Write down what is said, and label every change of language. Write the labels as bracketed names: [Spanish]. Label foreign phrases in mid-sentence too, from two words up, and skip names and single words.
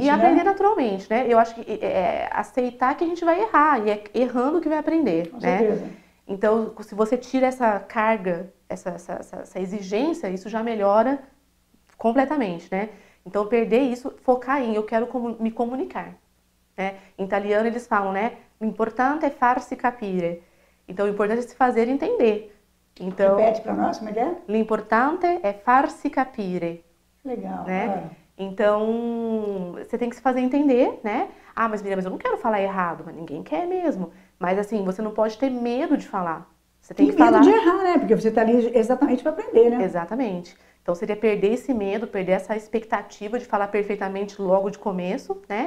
[Portuguese] E aprender naturalmente, né? Eu acho que aceitar que a gente vai errar, e é errando que vai aprender, Com né? certeza. Então, se você tira essa carga, essa exigência, isso já melhora completamente, né? Então, perder isso, focar em eu quero me comunicar, né? Em italiano eles falam, né? [Italian] L'importante è farsi capire. [Portuguese] Então, o importante é se fazer entender. Então, repete para nós, como é que é? [Italian] L'importante è farsi capire. [Portuguese] Legal. Né? Então, você tem que se fazer entender, né? Ah, mas Miriam, mas eu não quero falar errado, mas ninguém quer mesmo. Mas assim, você não pode ter medo de falar. Você tem que falar... medo de errar, né? Porque você está ali exatamente para aprender, né? Exatamente. Então, seria perder esse medo, perder essa expectativa de falar perfeitamente logo de começo, né?